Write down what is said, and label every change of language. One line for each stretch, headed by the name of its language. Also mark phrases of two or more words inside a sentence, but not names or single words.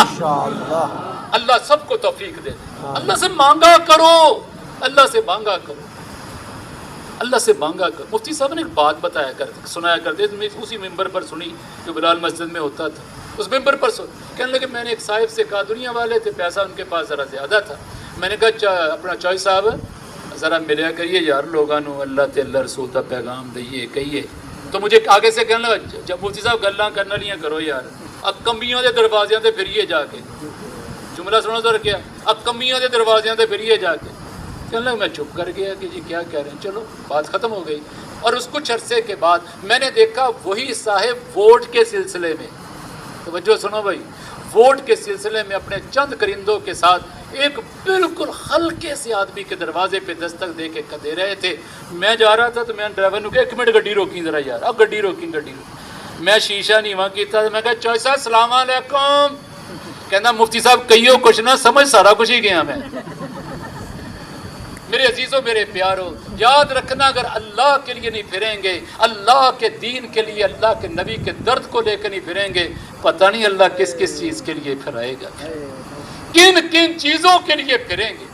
Urdu: اللہ سب کو توفیق دے، اللہ سے مانگا کرو، اللہ سے مانگا کرو، اللہ سے مانگا کرو۔ مفتی صاحب نے ایک بات بتایا کرتے، سنایا کرتے، میں اسی ممبر پر سنی جو بلال مسجد میں ہوتا تھا، اس ممبر پر کہنے لگے میں نے ایک صاحب سے کہا، دنیا والے تھے، پیسہ ان کے پاس ذرا زیادہ تھا، میں نے کہا
Punjabi: اپنا چوئی صاحب ذرا ملیا کریے یار لوگاں نو اللہ تے اللہ رسول دا پیغام دئیے کہیے،
Urdu: تو مجھے آگے سے کہنے لگا جب مفتی صاحب
Punjabi: گلاں کرنا لیاں کرو یار، کمیاں دے دروازیاں تے پھریے جا کے،
Urdu: جملہ سنو ذرا کیا،
Punjabi: کمیاں دے دروازیاں تے پھریے جا کے،
Urdu: کہنے لگا میں چپ کر گیا کہ جی کیا کہہ رہے ہیں، چلو بات ختم ہو گئی۔ اور اس کچھ عرصے کے بعد میں نے دیکھا وہی صاحب ووٹ کے سلسلے میں، توجہ سنو بھائی، ووٹ کے سلسلے میں اپنے چند کرندوں کے ساتھ ایک بالکل ہلکے سے آدمی کے دروازے پہ دستک دے کے دے رہے تھے۔ میں جا رہا تھا تو میں ڈرائیور نے کہا ایک منٹ
Punjabi: گڈی روکی ذرا یار، اب گڈی روکی گڈی روکی، میں شیشہ نیواں کیتا،
Urdu: میں کہا چوئی صاحب
Arabic: السلام علیکم،
Urdu: کہنا مفتی صاحب
Punjabi: کہیو کچھ نہ سمجھ سارا کچھ ہی گیا میں۔
Urdu: میرے عزیزوں میرے پیاروں یاد رکھنا، اگر اللہ کے لیے نہیں پھریں گے، اللہ کے دین کے لیے، اللہ کے نبی کے درد کو لے کے نہیں پھریں گے، پتہ نہیں اللہ کس کس چیز کے لیے پھرائے گا، کن کن چیزوں کے لیے پھریں گے۔